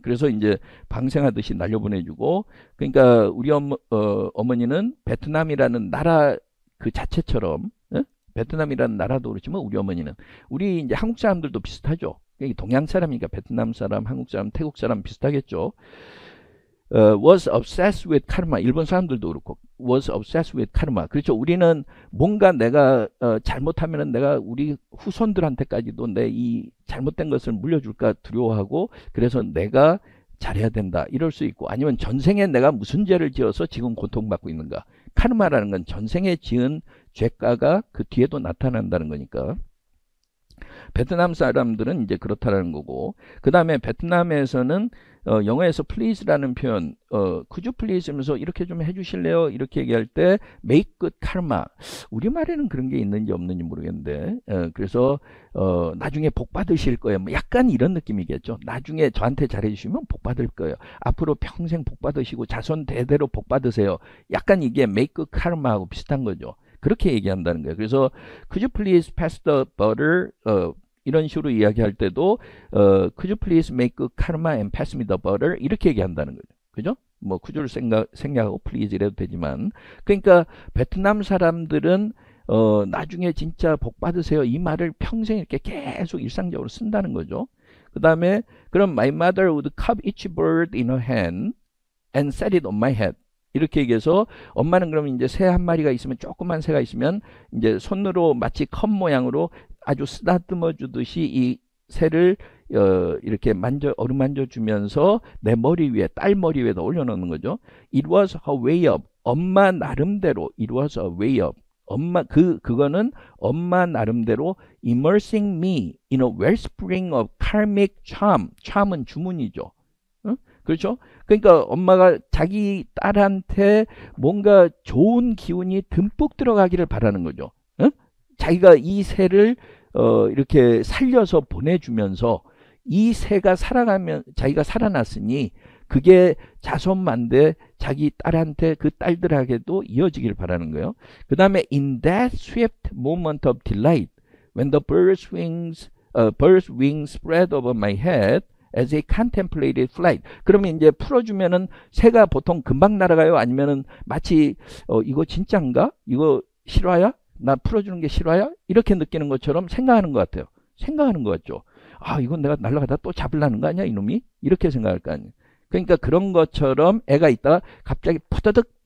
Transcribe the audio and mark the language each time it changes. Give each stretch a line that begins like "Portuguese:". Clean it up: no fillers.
Korean: 그래서 이제 방생하듯이 날려보내주고, 그러니까 우리 어머니는 베트남이라는 나라 그 자체처럼, 베트남이라는 나라도 그렇지만 우리 어머니는, 우리 이제 한국 사람들도 비슷하죠. 동양 사람이니까 베트남 사람, 한국 사람, 태국 사람 비슷하겠죠.
English: was obsessed with karma.
Korean: 일본 사람들도 그렇고
English: was obsessed with karma.
Korean: 그렇죠. 우리는 뭔가 내가 잘못하면은 내가 우리 후손들한테까지도 내 이 잘못된 것을 물려줄까 두려워하고, 그래서 내가 잘해야 된다 이럴 수 있고, 아니면 전생에 내가 무슨 죄를 지어서 지금 고통받고 있는가. 카르마라는 건 전생에 지은 죄가가 그 뒤에도 나타난다는 거니까. 베트남 사람들은 이제 그렇다라는 거고, 그 다음에 베트남에서는 영어에서 please라는 표현,
English: could you please
Korean: 하면서 이렇게 좀 해주실래요? 이렇게 얘기할 때
English: make good karma.
Korean: 우리말에는 그런 게 있는지 없는지 모르겠는데, 그래서 나중에 복 받으실 거예요. 뭐 약간 이런 느낌이겠죠. 나중에 저한테 잘해주시면 복 받을 거예요. 앞으로 평생 복 받으시고 자손 대대로 복 받으세요. 약간 이게
English: make good karma
Korean: 하고 비슷한 거죠. 그렇게 얘기한다는 거예요. 그래서
English: could you please pass the butter,
Korean: 이런 식으로 이야기할 때도
English: could you please make good karma and pass me the butter
Korean: 이렇게 얘기한다는 거죠. 그죠? 뭐 could를 생략하고 please 이래도 되지만, 그러니까 베트남 사람들은 나중에 진짜 복 받으세요 이 말을 평생 이렇게 계속 일상적으로 쓴다는 거죠. 그 다음에 그럼
English: my mother would cup each bird in her hand and set it on my head.
Korean: 이렇게 얘기해서, 엄마는 그러면 이제 새 한 마리가 있으면, 조그만 새가 있으면 이제 손으로 마치 컵 모양으로 아주 쓰다듬어 주듯이 이 새를 이렇게 어루만져 주면서 내 머리 위에, 딸 머리 위에다 올려놓는 거죠.
English: It was her way of,
Korean: 엄마 나름대로,
English: it was a way of,
Korean: 그거는 엄마 나름대로
English: immersing me in a wellspring of karmic charm.
Korean: charm은 주문이죠. 그렇죠? 그러니까 엄마가 자기 딸한테 뭔가 좋은 기운이 듬뿍 들어가기를 바라는 거죠. 자기가 이 새를 이렇게 살려서 보내주면서, 이 새가 살아가면 자기가 살아났으니 그게 자손만대 자기 딸한테, 그 딸들에게도 이어지길 바라는 거예요. 그 다음에
English: in that swift moment of delight when the bird's wings spread over my head as I contemplated flight.
Korean: 그러면 이제 풀어주면은 새가 보통 금방 날아가요? 아니면은 마치 이거 진짜인가? 이거 실화야? 나 풀어주는 게 실화야? 이렇게 느끼는 것처럼 생각하는 것 같아요. 생각하는 것 같죠. 이건 내가 날아가다 또 잡으려는 거 아니야 이놈이? 이렇게 생각할 거 아니에요. 그러니까 그런 것처럼 애가 있다가 갑자기 푸드득